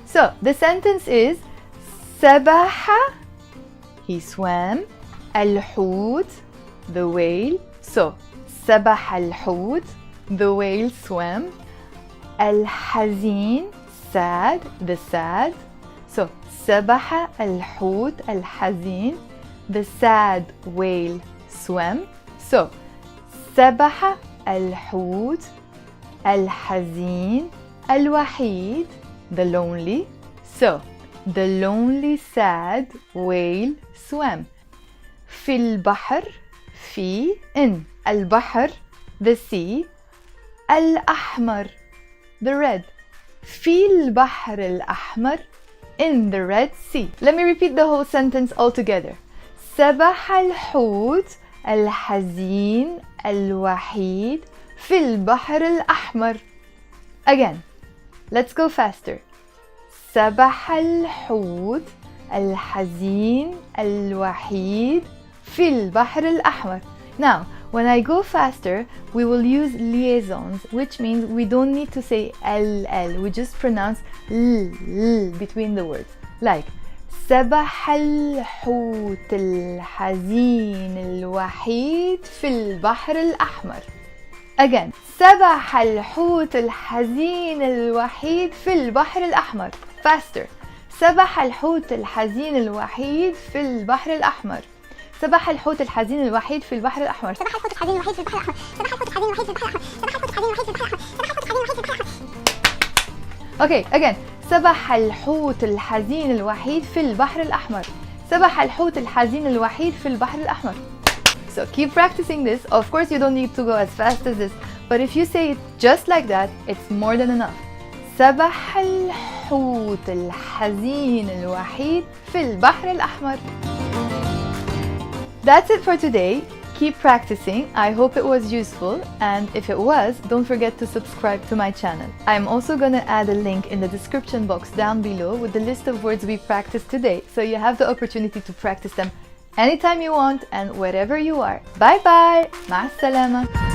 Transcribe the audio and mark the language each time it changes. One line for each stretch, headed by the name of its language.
English: So the sentence is
Arabic: سبح,
English: he swam,
Arabic: الحوت,
English: the whale. So
Arabic: سبح الحوت,
English: the whale swam.
Arabic: الحزين,
English: sad, the sad. So
Arabic: سبح الحوت الحزين,
English: the sad whale swam.
Arabic: So سبح الحوت الحزين الوحيد,
English: the lonely. So the lonely sad whale swam.
Arabic: في البحر, في, in, البحر,
English: the sea. الأحمر, the red.
Arabic: في البحر الأحمر,
English: in the Red Sea. Let me repeat the whole sentence all together.
Arabic: سبح الحوت الحزين الوحيد في البحر الأحمر.
English: Again, let's go faster.
Arabic: سبح الحوت الحزين الوحيد في البحر الأحمر.
English: Now, when I go faster, we will use liaisons, which means we don't need to say L. We just pronounce L between the words.
Arabic: Like, سبح الحوت الحزين الوحيد في البحر الأحمر. Again, سبح الحوت الحزين الوحيد في البحر الأحمر.
English: Faster.
Arabic: سبح الحوت الحزين الوحيد في البحر الأحمر. سبح الحوت الحزين الوحيد في البحر الأحمر. سبح الحوت الحزين الوحيد في البحر الأحمر. سبح الحوت الحزين الوحيد في البحر الأحمر. سبح الحوت الحزين الوحيد في البحر الأحمر. سبح الحوت الحزين الوحيد في البحر الأحمر.
English: Okay, again.
Arabic: سبح الحوت الحزين الوحيد في البحر الأحمر. سبح الحوت الحزين الوحيد في البحر الأحمر.
English: So keep practicing this. Of course, you don't need to go as fast as this, but if you say it just like that, it's more than enough.
Arabic: سبح الحوت الحزين الوحيد في البحر الأحمر.
English: That's it for today. Keep practicing. I hope it was useful, and if it was, don't forget to subscribe to my channel. I'm also gonna add a link in the description box down below with the list of words we practiced today, so you have the opportunity to practice them anytime you want and wherever you are. Bye bye.
Arabic: مع السلامة.